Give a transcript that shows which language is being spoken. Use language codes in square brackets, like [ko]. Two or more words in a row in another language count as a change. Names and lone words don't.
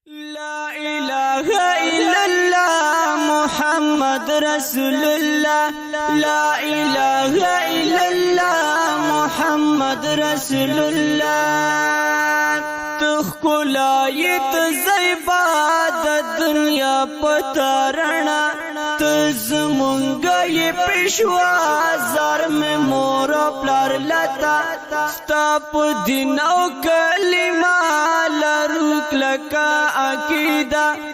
[ar] لا إله إلا الله محمد رسول الله. لا إله إلا الله محمد رسول الله. [ps] ته ښکلا یې، ته زیبا د دنیا په تارڼه. ته زمونږ یې پیشوا، زار مې مور او پلار لتا. ستا په دین او کلمه لرو کلکه عقیده.